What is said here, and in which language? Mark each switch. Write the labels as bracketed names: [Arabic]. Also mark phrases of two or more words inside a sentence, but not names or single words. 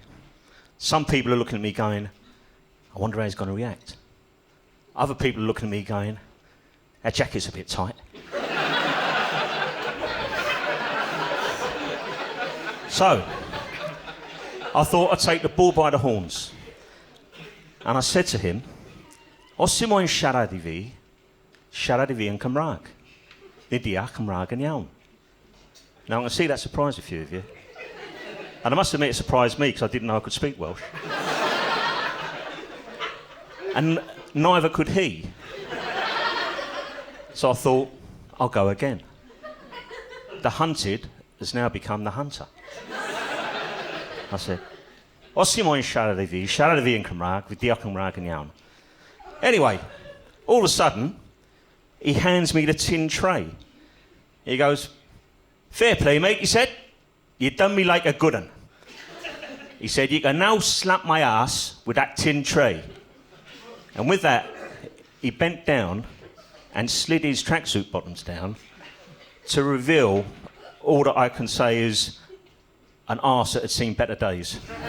[English] Some people are looking at me going, "I wonder how he's going to react." Other people are looking at me going, "That jacket's a bit tight." So, I thought I'd take the bull by the horns. And I said to him, [Welsh] "Os dim moyn siarad I fi yn Cymraeg. Nid deall Cymraeg yn iawn." [English] Now, I can see that surprised a few of you. And I must admit, it surprised me because I didn't know I could speak Welsh. And neither could he. So I thought, I'll go again. The hunted has now become the hunter. I said, [Welsh] "Os ti moyn siarad I fi yn Cymraeg, fi deall Cymraeg yn iawn." [English] Anyway, all of a sudden, he hands me the tin tray. He goes, "Fair play, mate," he said. "You done me like a good un." He said, "You can now slap my ass with that tin tray." And with that, he bent down and slid his tracksuit bottoms down to reveal all that I can say is an arse that had seen better days.